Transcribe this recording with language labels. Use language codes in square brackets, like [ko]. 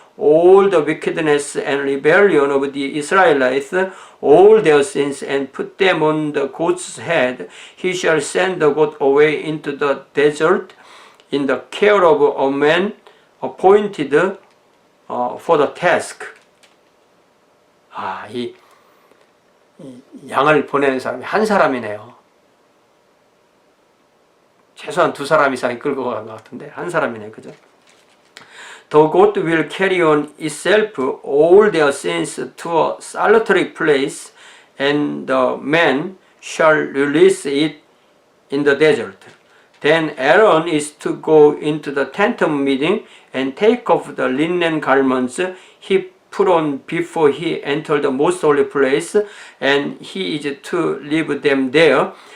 [en] all the wickedness and rebellion of the Israelites, all their sins, and put them on the goat's head. He shall send the goat away into the desert in the care of a man appointed for the task. [ko] 이 양을 보내는 사람이 한 사람이네요. 최소한 두 사람 이상이 끌고 간 것 같은데 한 사람이네, 그죠? [en] The goat will carry on itself all their sins to a solitary place, and the man shall release it in the desert. Then Aaron is to go into the tent of meeting and take off the linen garments he put on before he entered the most holy place, and he is to leave them there.